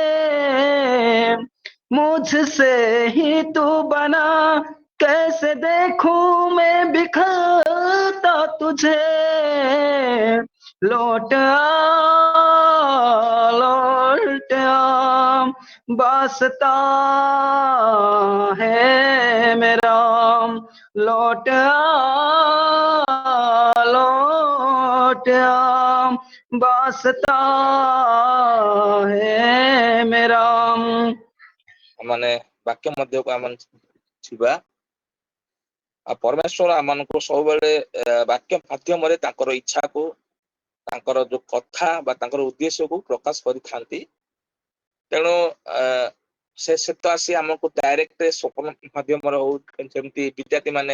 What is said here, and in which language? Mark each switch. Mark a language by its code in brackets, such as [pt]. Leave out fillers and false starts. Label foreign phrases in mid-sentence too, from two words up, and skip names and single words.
[hi] मुझसे ही तू बना कैसे देखूं मैं बिखरता तुझे लौट आ वास्ता है मेरा लौट आ वास्ता है मेरा [or] ମାନେ ବାକ୍ୟ ମଧ୍ୟକୁ ଆମେ ଯିବା ଆଉ ପରମେଶ୍ୱର ଆମମାନଙ୍କୁ ସବୁବେଳେ ବାକ୍ୟ ମାଧ୍ୟମରେ ତାଙ୍କର ଇଚ୍ଛାକୁ ତାଙ୍କର ଯୋଉ କଥା ବା ତାଙ୍କର ଉଦ୍ଦେଶ୍ୟକୁ ପ୍ରକାଶ କରିଥାନ୍ତି ତେଣୁ ସେ ତ ଆସି ଆମକୁ ଡାଇରେକ୍ଟ ସ୍ୱପ୍ନ ମାଧ୍ୟମରେ ହଉ ଯେମିତି ବିଦ୍ୟାರ್ಥୀ ମାନେ